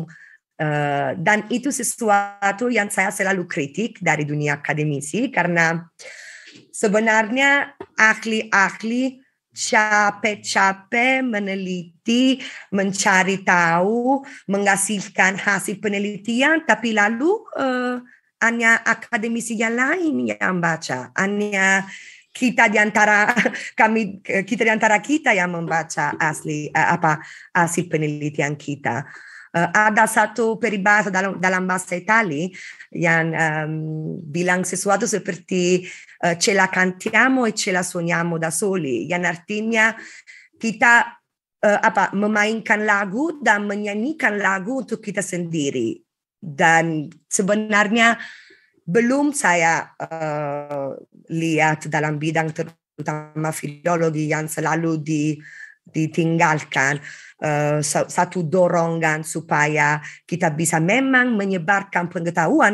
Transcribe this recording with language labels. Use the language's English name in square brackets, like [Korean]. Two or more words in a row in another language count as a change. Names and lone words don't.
[Indonesian] Dan itu sesuatu yang saya selalu kritik dari dunia akademisi, karena sebenarnya ahli-ahli capek-capek meneliti, mencari tahu, menghasilkan hasil penelitian, tapi lalu hanya akademisi yang lain yang baca, hanya kita di antara kita yang membaca hasil penelitian kita. Ada satu peribahasa dalam bahasa Italia yang bilang sesuatu seperti [Italian] ce la cantiamo e ce la suoniamo da soli, [Indonesian] yang artinya kita memainkan lagu dan menyanyikan lagu untuk kita sendiri. Dan sebenarnya belum saya lihat dalam bidang terutama filologi yang selalu ditinggalkan satu dorongan supaya kita bisa memang menyebarkan pengetahuan.